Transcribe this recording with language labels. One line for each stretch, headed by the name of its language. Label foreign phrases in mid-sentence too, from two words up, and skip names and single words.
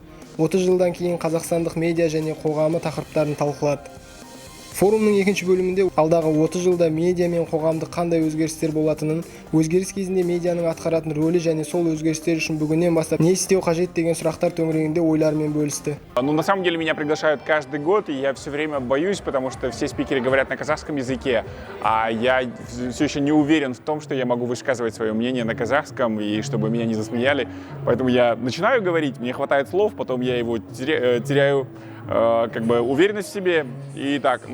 Kazakh: 30 жылдан кейін қазақстандық медиа және қоғамы тақырыптарын талқылады. Форумның екінші бөлімінде алдағы 30 жылда медиа мен қоғамдық қандай өзгерістер болатынын, өзгеріс кезінде медианың атқаратын рөлі және сол өзгерістер үшін бүгіннен бастап не істеу қажет деген сұрақтар төңірегінде ойларымен бөлісті.
Russian: На самом деле меня приглашают каждый год, и я все время боюсь, потому что все спикеры говорят на казахском языке, а я все еще не уверен в том, что я могу высказывать свое мнение на казахском и чтобы меня не засмеяли. Поэтому я начинаю говорить, мне хватает слов, потом я его теряю уверенность в себе и так.